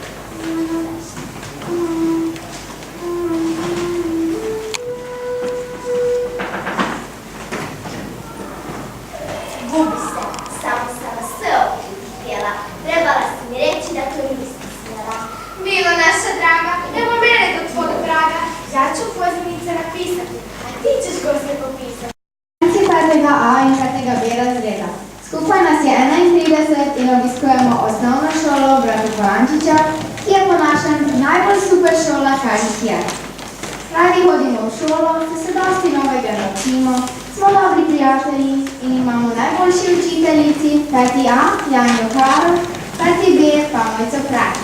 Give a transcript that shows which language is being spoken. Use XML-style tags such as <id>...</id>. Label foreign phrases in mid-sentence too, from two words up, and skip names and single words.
<hr>Gubi se, samo sam vas sve ovdje htjela. Trebala si mi reći da to nisam smjela. Milo naša draga, evo mene do tvog praga. Ja ću pozivnice napisati, a ti ćeš goste popisati.</hr> <sl>Petega A in petega B razreda. Skupaj nas je 31 in obiskujemo osnovno šolo brata Frančiča, ki je po našem najbolj super šola, kar jih je. Radi hodimo v šolo, se dosti novega naučimo, smo dobri prijatelji in imamo najboljši učiteljici, peti A, Janjo Karo, peti B, pa Mojco Praker.</sl>